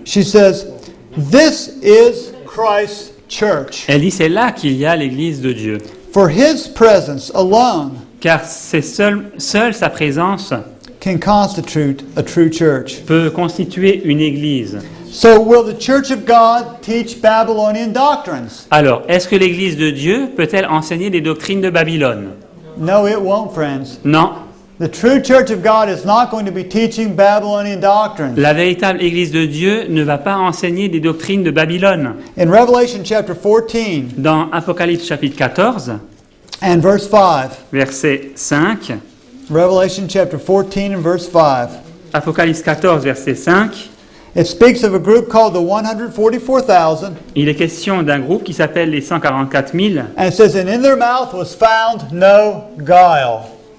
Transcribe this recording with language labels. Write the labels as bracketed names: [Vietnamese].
[English] she says, this is Christ's church. [French] elle dit, c'est là qu'il y a l'Église de Dieu. [English] For His presence alone [French] Car c'est seule sa présence [English] can constitute a true church. [French] peut constituer une Église. [English] So will the church of God teach Babylonian doctrines? [French] Alors, est-ce que l'Église de Dieu peut-elle enseigner les doctrines de Babylone? [English] No, it won't, friends. [French] Non. [English] The true church of God is not going to be teaching Babylonian doctrines. [French] La véritable Église de Dieu ne va pas enseigner des doctrines de Babylone. [English] In Revelation chapter 14 [French] Dans Apocalypse chapitre 14, [English] and verse 5, [French] verset 5, [English] Revelation chapter 14 and verse 5, [French] Apocalypse 14, verset 5, [English] it speaks of a group called the 144,000, [French] il est question d'un groupe qui s'appelle les 144 000, [English] and it says, and in their mouth was found no guile.